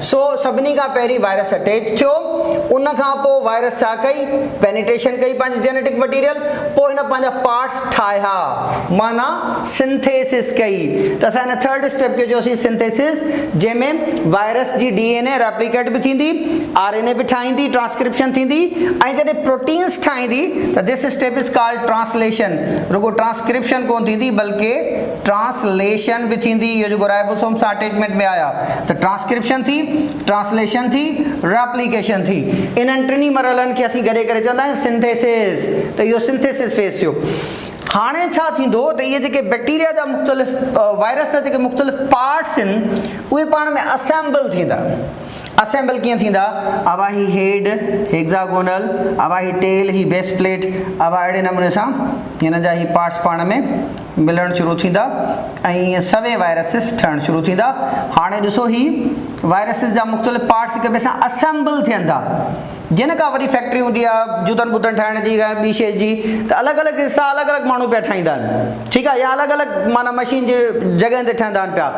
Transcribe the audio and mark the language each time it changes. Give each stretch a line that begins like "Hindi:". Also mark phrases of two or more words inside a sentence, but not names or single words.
Sindhi: सो सभिनी खां पहिरीं वायरस अटैच थियो, उन खां पोइ वायरस छा कई, पेनिट्रेशन कई पंहिंजी
English: genetic material,
Sindhi: पोइ हिन पंहिंजा पार्ट्स ठाहिया, माना सिंथेसिस कई। त असां हिन थर्ड स्टेप खे जोसीं सिंथेसिस, जंहिंमें वायरस जी डीएनए रेप्लिकेट बि थींदी, आरएनए बि ठाहींदी, ट्रांसक्रिप्शन थींदी, ऐं जॾहिं प्रोटीन्स ठाहींदी त
English: this step is called translation.
Sindhi: रुगो ट्रांसक्रिप्शन कोन थींदी बल्कि ट्रांसलेशन भी थींदी।
Urdu: یہ جو
Sindhi: राइबोसोम सां अटैचमेंट
Urdu: میں آیا تو
Sindhi: ट्रांसक्रिप्शन थी, ट्रांसलेशन थी, रेप्लिकेशन थी। इन टिनी मरहलनि खे असीं गॾे करे चवंदा आहियूं सिंथेसिस। तो इहो
English: synthesis phase
Sindhi: थियो। हाणे छा थींदो त इहे जेके बैक्टीरिया जा मुख़्तलिफ़ वायरस जा जेके मुख़्तलिफ़ पार्ट्स आहिनि उहे पाण में असेंबल थींदा। असेंबल कीअं थींदा, अब ही
English: head hexagonal,
Sindhi: अब ही टेल, ही
English: base plate,
Sindhi: अब अहिड़े नमूने सां हिन जा ही पार्ट्स पाण में मिलणु शुरू थींदा ऐं ईअं सवे वायरसिस ठहणु शुरू थींदा। हाणे ॾिसो ही वायरसिस जा मुख़्तलिफ़ पार्ट्स हिक ॿिए सां असेंबल थियनि था। जिन का वरी फैक्ट्री हुंदी आहे जूतनि बूतनि ठाहिण जी या ॿी शइ जी, त अलॻि अलॻि हिसा अलॻि अलॻि माण्हू पिया ठाहींदा आहिनि, ठीकु आहे, या अलॻि अलॻि माना मशीन जे जॻह ते ठहंदा आहिनि पिया।